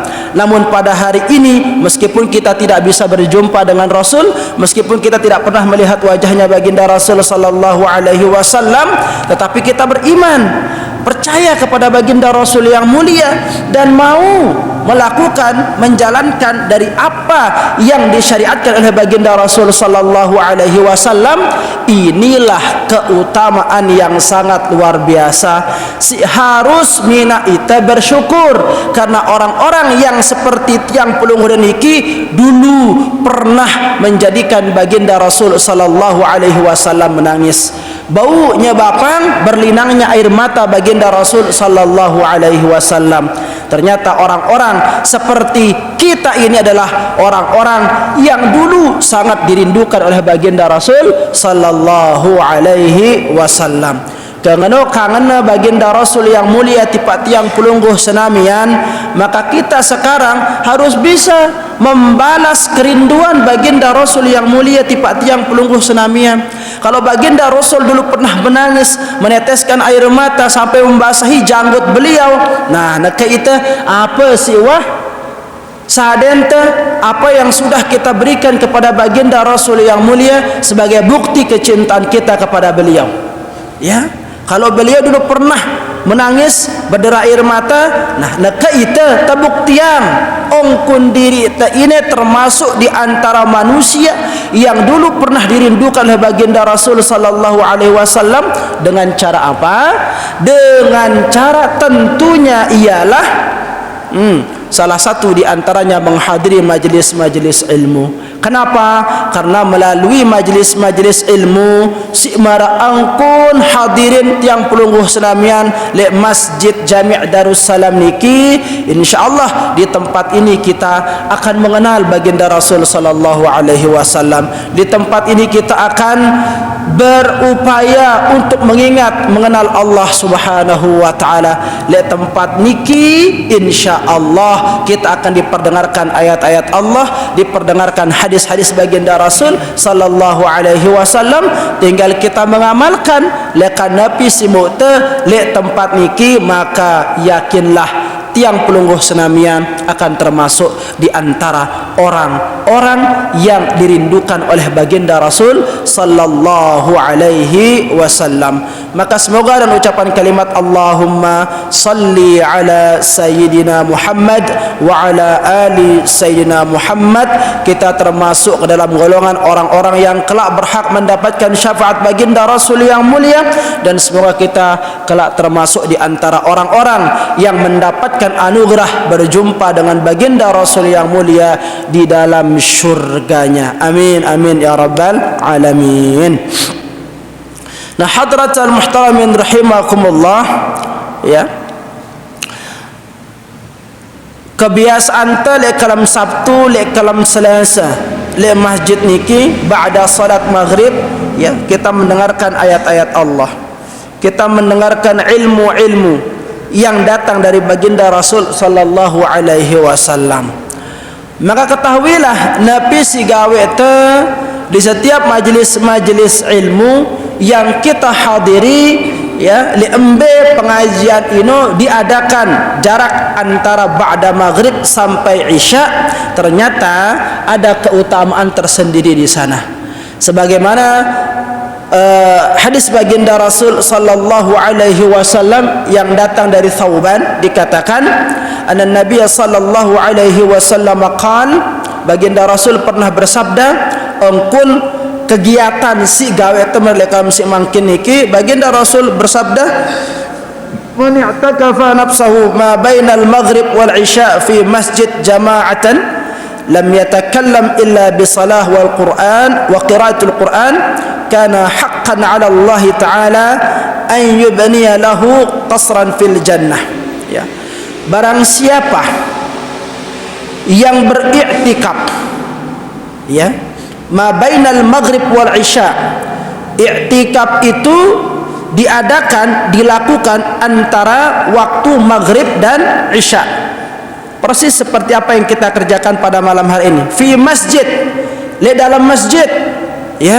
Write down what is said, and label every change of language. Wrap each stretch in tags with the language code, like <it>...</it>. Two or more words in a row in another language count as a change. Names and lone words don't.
<id>Namun pada hari ini, meskipun kita tidak bisa berjumpa dengan Rasul, meskipun kita tidak pernah melihat wajahnya baginda Rasul</id> <ar>صلى الله عليه وسلم,</ar> <id>tetapi kita beriman, percaya kepada baginda Rasul yang mulia, dan mau melakukan, menjalankan dari apa yang disyariatkan oleh baginda Rasul</id> <ar>صلى الله عليه وسلم.</ar> <id>Inilah keutamaan yang sangat luar biasa. Harus</id> <sas>mina ita</sas> <id>bersyukur, karena orang-orang yang seperti</id> <sas>tiang pulung niki</sas> <id>dulu pernah menjadikan baginda Rasul</id> <ar>صلى الله عليه وسلم</ar> <id>menangis. Baunya bapang, berlinangnya air mata baginda Rasul</id> <ar>صلى الله عليه وسلم.</ar> <id>Ternyata orang-orang seperti kita ini adalah orang-orang yang dulu sangat dirindukan oleh baginda Rasul</id> <ar>صلى الله عليه وسلم.</ar> <id>Kangen baginda Rasul yang mulia</id> <sas>tipak tiang pulungguh senamian,</sas> <id>maka kita sekarang harus bisa membalas kerinduan baginda Rasul yang mulia</id> <sas>tipak tiang pulungguh senamian.</sas> <id>Kalau baginda Rasul dulu pernah menangis, meneteskan air mata sampai membasahi janggut beliau, nah itu apa sih sadente apa yang sudah kita berikan kepada baginda Rasul yang mulia sebagai bukti kecintaan kita kepada beliau. Ya, kalau beliau dulu pernah menangis berderai air mata. Nah,</id> <sas>naka ita tabuktian ongkun diri ita</sas> <id>ini termasuk di antara manusia yang dulu pernah dirindukan oleh baginda Rasul</id> <ar>صلى الله عليه وسلم.</ar> <id>Dengan cara apa? Dengan cara tentunya ialah salah satu di antaranya menghadiri majlis-majlis ilmu. Kenapa? Karena melalui majlis-majlis ilmu</id> <sas>si mara angkun hadirin tiang pelungguh senamian le</sas> <id>Masjid Jami' Darussalam niki, insyaallah di tempat ini kita akan mengenal baginda Rasul</id> <ar>صلى الله عليه وسلم.</ar> <id>Di tempat ini kita akan berupaya untuk mengenal Allah</id> <ar>سبحانه وتعالى.</ar> <sas>Le tempat niki</sas> <id>insyaallah kita akan diperdengarkan ayat-ayat Allah, diperdengarkan hadis-hadis baginda Rasul</id> <ar>صلى الله عليه وسلم.</ar> <id>Tinggal kita mengamalkan</id> <sas>lekan nabi simute le tempat niki,</sas> <id>maka yakinlah</id> <sas>tiang pelungguh senamian</sas> <id>akan termasuk di antara orang-orang yang dirindukan oleh baginda Rasul</id> <ar>صلى الله عليه وسلم.</ar> <id>Maka semoga dan ucapan kalimat</id> <ar>اللهم صل على سيدنا محمد وعلى آل سيدنا محمد,</ar> <id>kita termasuk ke dalam golongan orang-orang yang kelak berhak mendapatkan syafaat baginda Rasul yang mulia, dan semoga kita kelak termasuk di antara orang-orang yang mendapatkan anugerah berjumpa dengan baginda Rasul yang mulia di dalam syurganya.</id> <ar>آمين آمين يا رب العالمين.</ar> <id>Nah,</id> <ar>حضرات المحترمين رحمكم الله,</ar> <id>ya, kebiasaan</id> <sas>ta le kalam Sabtu le kalam Selasa le masjid niki</sas> <id>ba'da salat maghrib, ya, kita mendengarkan ayat-ayat Allah, kita mendengarkan ilmu-ilmu yang datang dari baginda Rasul</id> <ar>صلى الله عليه وسلم.</ar> <id>Maka ketahuilah</id> <sas>nabi si gawe te</sas> <id>di setiap majlis-majlis ilmu yang kita hadiri, ya, liembe pengajian ini diadakan jarak antara ba'da maghrib sampai isya, ternyata ada keutamaan tersendiri di sana. Sebagaimana hadis baginda Rasul</id> <ar>صلى الله عليه وسلم</ar> <id>yang datang dari Thauban, dikatakan</id> <ar>أن النبي صلى الله عليه وسلم قال,</ar> <id>baginda Rasul pernah bersabda, engkul kegiatan si gawe temer lekam si mangkin niki, baginda Rasul bersabda,</id> <ar>من اعتكف نفسه ما بين المغرب والعشاء في مسجد جماعة لم يتكلم إلا بصلاة والقرآن وقراءة القرآن كان حقا على الله تعالى أن يبني له قصرا في الجنة.</ar> <id>Ya, barang siapa yang beriktikaf, ya,</id> <ar>ما بين المغرب والعشاء,</ar> <id>i'tikaf itu dilakukan antara waktu maghrib dan isya, persis seperti apa yang kita kerjakan pada malam hari ini,</id> <ar>في مسجد,</ar> <id>di dalam masjid, ya.</id>